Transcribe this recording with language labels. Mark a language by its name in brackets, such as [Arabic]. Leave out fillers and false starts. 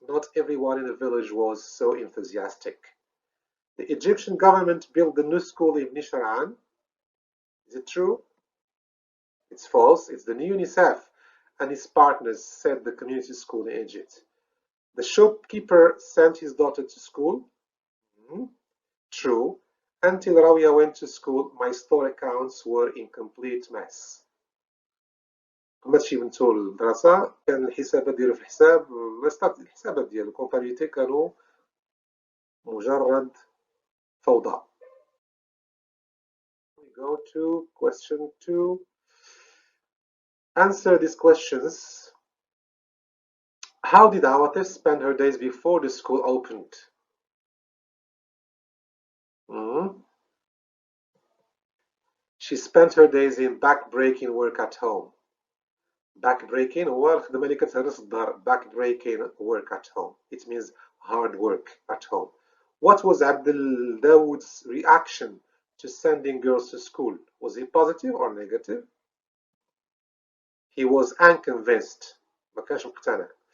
[English] Not everyone in the village was so enthusiastic. The Egyptian government built the new school in Beni Shar'an. Is it true? It's false. It's the new UNICEF and his partners set the community school in Egypt. The shopkeeper sent his daughter to school. True. Until Rawia went to school, my store accounts were in complete mess. [Arabic] كما تشي بنتو الدراسة كان الحسابات ديالو في الحساب الحسابات ديالو الكونتابيليتي كانوا مجرد فوضى. [English] We go to question 2. Answer these questions. How did Awatif spend her days before the school opened? She spent her days in back-breaking work at home. Back-breaking [Arabic] هو الخدمة اللي كتهرس الدار. [English] Back-breaking work at home. It means hard work at home. What was Abdel Dawood's reaction to sending girls to school? Was he positive or negative? He was unconvinced. [Arabic] ما كانش مقتنع.